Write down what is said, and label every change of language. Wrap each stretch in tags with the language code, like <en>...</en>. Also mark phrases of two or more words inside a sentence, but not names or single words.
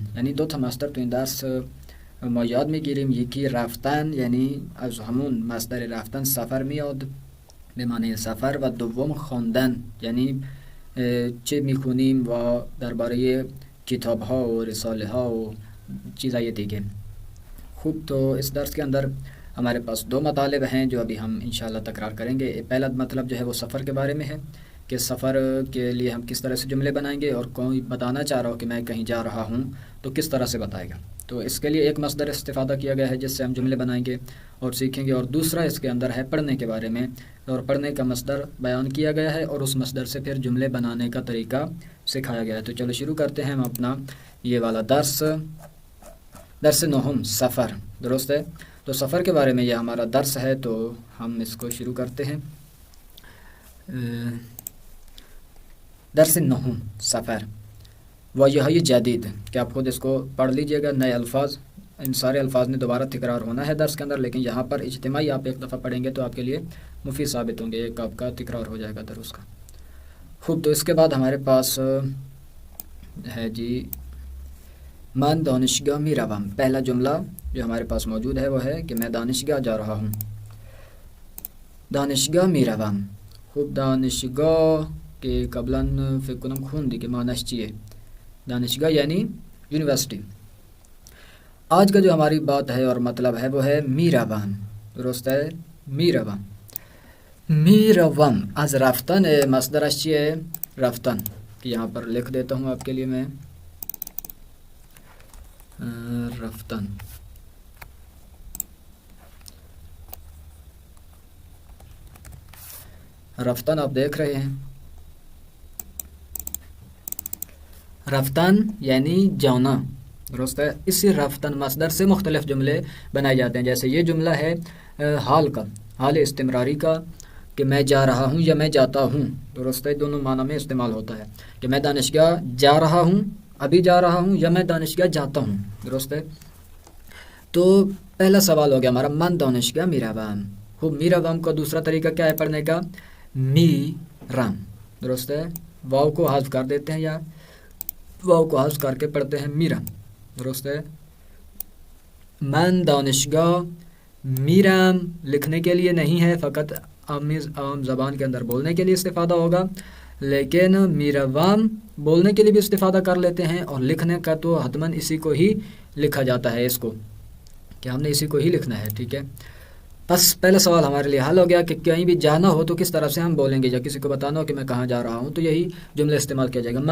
<fa>یعنی دو تا مصدر تو این درس ما یاد میگیریم. یکی رفتن، یعنی از همون مصدر رفتن سفر میاد به معنی سفر، و دوم خواندن یعنی چه میخونیم و درباره کتاب ها و رساله ها و چیزای دیگه. خوب،</fa> <ur>تو اس درس کے اندر ہمارے پاس دو مطالب ہیں جو ابھی ہم انشاءاللہ تکرار کریں گے. پہلا مطلب جو ہے وہ سفر کے بارے میں ہے کہ سفر کے لیے ہم کس طرح سے جملے بنائیں گے، اور کوئی بتانا چاہ رہا ہو کہ میں کہیں جا رہا ہوں تو کس طرح سے بتائے گا. تو اس کے لیے ایک مصدر استفادہ کیا گیا ہے جس سے ہم جملے بنائیں گے اور سیکھیں گے. اور دوسرا اس کے اندر ہے پڑھنے کے بارے میں، اور پڑھنے کا مصدر بیان کیا گیا ہے اور اس مصدر سے پھر جملے بنانے کا طریقہ سکھایا گیا ہے. تو چلو شروع کرتے ہیں ہم اپنا یہ والا</ur> <fa>درس نهم سفر.</fa> <ur>درست ہے؟ تو سفر کے بارے میں یہ ہمارا درس ہے، تو ہم اس کو شروع کرتے ہیں.</ur> <fa>درس نهم سفر واژه‌های جدید</fa> <ur>کہ آپ خود اس کو پڑھ لیجئے گا. نئے الفاظ، ان سارے الفاظ نے دوبارہ تکرار ہونا ہے درس کے اندر، لیکن یہاں پر اجتماعی آپ ایک دفعہ پڑھیں گے تو آپ کے لیے مفید ثابت ہوں گے. ایک آپ کا تکرار ہو جائے گا درس کا. خوب، تو اس کے بعد ہمارے پاس ہے جی</ur> <fa>من دانشگاه میروم.</fa> <ur>پہلا جملہ جو ہمارے پاس موجود ہے وہ ہے کہ میں دانشگاہ جا رہا ہوں.</ur> <fa>دانشگاه میروم. خوب، دانشگاه کے قبلا فکر کنم خوندی کہ معنیش چیه.</fa> <ur>دانشگاه یعنی یونیورسٹی. آج کا جو ہماری بات ہے اور مطلب ہے وہ ہے میروم. درست ہے؟</ur> <fa>میروم. میروم از رفتن مصدرش چیه؟ رفتن.</fa> <ur>کہ یہاں پر لکھ دیتا ہوں آپ کے لیے میں رفتن. رفتن آپ دیکھ رہے ہیں، رفتن یعنی جانا. درست ہے؟ اسی رفتن مصدر سے مختلف جملے بنائے جاتے ہیں. جیسے یہ جملہ ہے حال کا، حال استمراری کا، کہ میں جا رہا ہوں یا میں جاتا ہوں. درست ہے؟ دونوں معنی میں استعمال ہوتا ہے کہ میں دانشگاہ جا رہا ہوں، ابھی جا رہا ہوں، یا میں دانشگاہ جاتا ہوں. درست ہے؟ تو پہلا سوال ہو گیا ہمارا</ur> <fa>من دانشگاہ میروم.</fa> <ur>خوب، میروم کا دوسرا طریقہ کیا ہے پڑھنے کا؟ میرم. درست ہے؟ واو کو حذف کر دیتے ہیں یا واو کو حذف کر کے پڑھتے ہیں میرم. درست ہے؟</ur> <fa>من دانشگاہ میرم</fa> <ur>لکھنے کے لیے نہیں ہے، فقط عام زبان کے اندر بولنے کے لیے استفادہ ہوگا. لیکن میروم بولنے کے لیے بھی استفادہ کر لیتے ہیں، اور لکھنے کا تو حتماً اسی کو ہی لکھا جاتا ہے، اس کو کہ ہم نے اسی کو ہی لکھنا ہے. ٹھیک ہے؟ بس پہلا سوال ہمارے لیے حل ہو گیا کہ کہیں بھی جانا ہو تو کس طرح سے ہم بولیں گے، یا کسی کو بتانا ہو کہ میں کہاں جا رہا ہوں تو یہی جملہ استعمال کیا جائے گا.</ur>